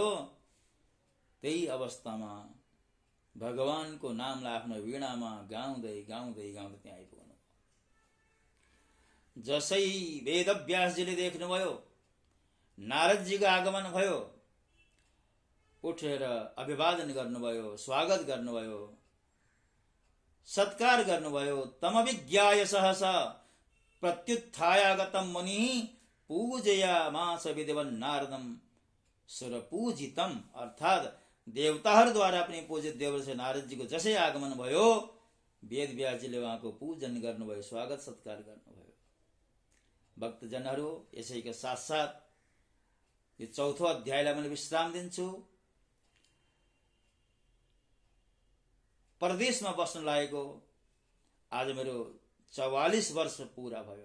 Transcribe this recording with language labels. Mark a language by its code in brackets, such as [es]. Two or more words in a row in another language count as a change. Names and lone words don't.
[ne] त्यही अवस्थामा भगवानको नामलाई आफ्नो वीणामा गाउँदै गाउँदै गाउँदै त्यहाँ आइपुग्नु। जसै वेद व्यासजीले देख्नुभयो नारदजीको आगमन भयो, उठेर अभिवादन गर्नुभयो, स्वागत गर्नुभयो, सत्कार गर्नुभयो। [sa] तमभिज्ञाय सहसा प्रत्युत्थायागतम मुनि पूजयामास विधिवन् नारदम सुरपूजितम। [ne] अर्थात देवताहरूद्वारा पनि पूजित देवर्षि नारदजीको जसै आगमन भयो, वेद व्यासजीले उहाँको पूजन गर्नुभयो, स्वागत सत्कार गर्नुभयो। भक्तजनहरू, यसैका साथसाथ यो चौथो अध्यायलाई मैले विश्राम दिन्छु। परदेशमा बस्न लागेको आज मेरो 44 वर्ष पूरा भयो।